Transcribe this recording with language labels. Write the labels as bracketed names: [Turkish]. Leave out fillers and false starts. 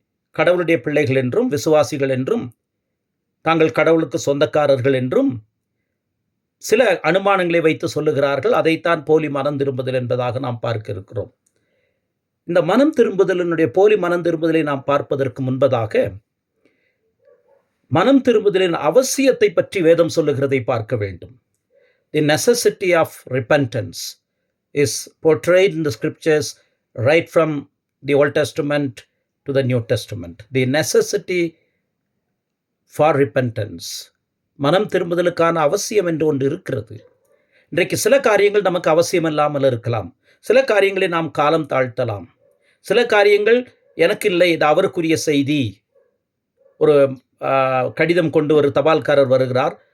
[Tamil] கடவுளுடைய பிள்ளைகள் என்றும், விசுவாசிகள் என்றும், தாங்கள் கடவுளுக்கு சொந்தக்காரர்கள் என்றும் சில அனுமானங்களை வைத்து சொல்லுகிறார்கள். அதைத்தான் போலி மனம் திரும்புதல் என்பதாக நாம் பார்க்க இருக்கிறோம். இந்த மனம் திரும்புதலினுடைய போலி மனம் திரும்புதலை நாம் பார்ப்பதற்கு முன்பதாக மனம் திரும்புதலின் அவசியத்தை பற்றி வேதம் சொல்லுகிறதை பார்க்க வேண்டும். [English] The necessity of repentance is portrayed in the scriptures right from the Old Testament to the New Testament. The necessity for repentance, [Tamil] மனம் திரும்புதலுக்கான அவசியம் என்று ஒன்று இருக்கிறது. இன்றைக்கு சில காரியங்கள் நமக்கு அவசியம் இல்லாமல் இருக்கலாம். சில காரியங்களை நாம் காலம் தாழ்த்தலாம். சில காரியங்கள் எனக்கு இல்லை, இது அவருக்குரிய செய்தி. ஒரு கடிதம் கொண்டு ஒரு தபால்காரர் வருகிறார்.